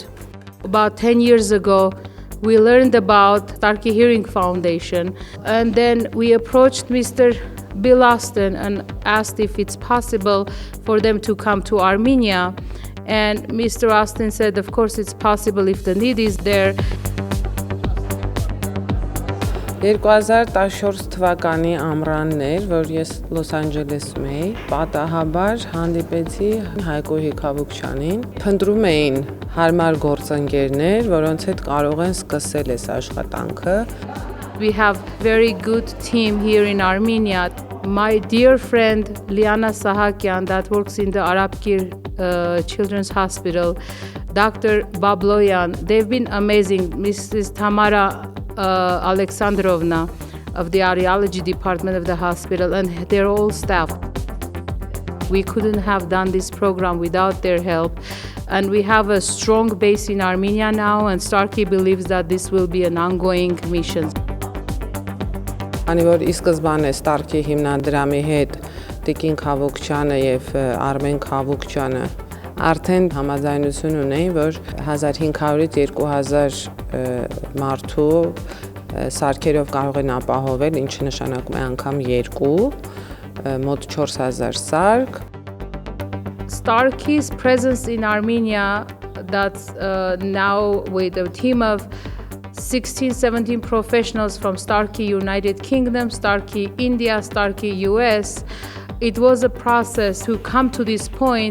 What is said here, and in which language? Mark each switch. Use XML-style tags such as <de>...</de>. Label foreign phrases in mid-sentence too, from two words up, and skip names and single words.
<en>About 10 years ago, we learned about Starkey Hearing Foundation, and then we approached Mr. Bill Austin and asked if it's possible for them to come to Armenia. And Mr. Austin said, of course it's possible if the need is there.</en> <hy>2014 թվականի ամռանն էր, որ ես Լոս Անջելեսում էի, պատահաբար հանդիպեցի Հայկոհի Քավուկյանին։ Փնտրում էին հարմար գործընկերներ, որոնց հետ կարող են սկսել այս աշխատանքը։</hy> <en>We have very good team here in Armenia. My dear friend Liana Sahakyan that works in the Arabkir Children's Hospital, Dr. Babloyan, they've been amazing. Mrs. Tamara Alexandrovna of the audiology department of the hospital, and they're all staff. We couldn't have done this program without their help, and we have a strong base in Armenia now, and Starkey believes that this will be an ongoing mission.</en> <hy>Ani որ ի սկզբանե Starkey հիմնադրամի հետ Տիկին Քավուկյանը եւ Արմեն Քավուկյանը արդեն համաձայնություն ունեին, որ 1500-ից 2000 մարդու սարքերով կարող են ապահովել, ինչը նշանակում է անգամ 2, մոտ 4000 սարք.</hy> <en>Starkey's presence in Armenia, that's now with a team of 16-17 professionals from Starkey United Kingdom, Starkey India, Starkey US. It was a process to come to this point.</en>